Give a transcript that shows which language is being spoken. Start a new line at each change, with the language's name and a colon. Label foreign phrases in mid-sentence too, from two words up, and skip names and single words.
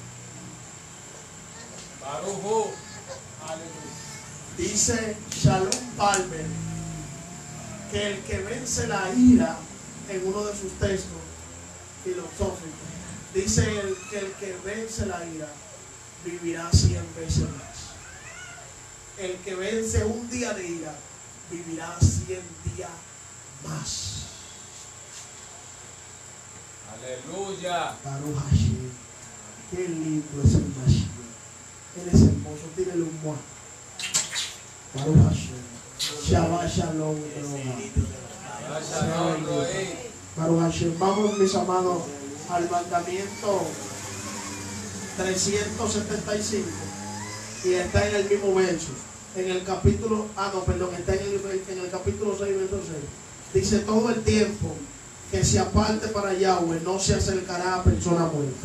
Spanish: Dice Shalom Palmer que el que vence la ira, en uno de sus textos filosóficos, dice que el que vence la ira vivirá 100 veces más. El que vence un día de ira vivirá 100 días más. Aleluya.
Hebrew: ברוך השם.
Spanish: Qué lindo es el Mashiach. Él es hermoso. Tírele un muá.
Hebrew: ברוך השם שבת שלום. ברוך השם.
Spanish: Vamos, mis amados, al mandamiento 375. Y está en el mismo verso. En el capítulo, está en el capítulo 6, verso 6. Dice, todo el tiempo que se aparte para Yahweh no se acercará a persona muerta.